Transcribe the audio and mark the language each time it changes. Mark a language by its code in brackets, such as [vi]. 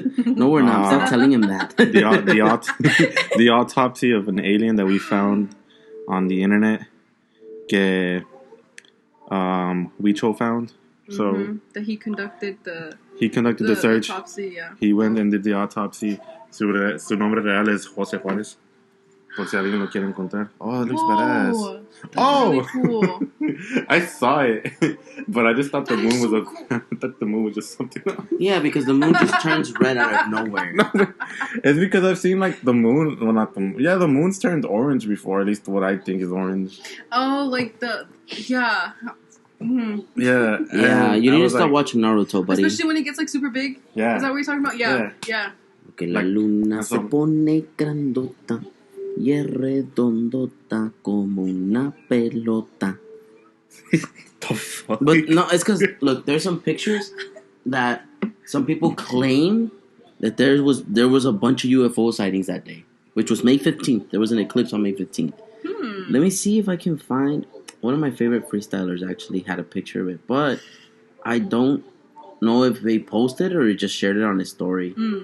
[en] No, we're not. Stop telling him that. the autopsy of an alien that we found on the internet. Que Wicho found. So that he conducted the search. Autopsy, yeah. He went and did the autopsy. [es] Su nombre real es José Juárez. Por si alguien lo quiere encontrar. [en] Oh, it looks badass. Really cool. I saw it, but I just thought the moon was I thought the moon was just something else. Yeah, because the moon just turns red out of nowhere. No, it's because I've seen like the moon. Well, not the moon. Yeah, the moon's turned orange before. At least what I think is orange. Oh, like yeah. Mm-hmm. Yeah. You need to stop watching Naruto, buddy. Especially when it gets like super big. Yeah. Is that what you're talking about? Yeah. [es] Que la luna se pone grandota y es redondota como una pelota. [en] The fuck? But no, it's because look, there's some pictures that some people claim that there was a bunch of UFO sightings that day, which was May 15th. There was an eclipse on May 15th. Let me see if I can find. One of my favorite freestylers actually had a picture of it, but I don't know if they posted or he just shared it on his story.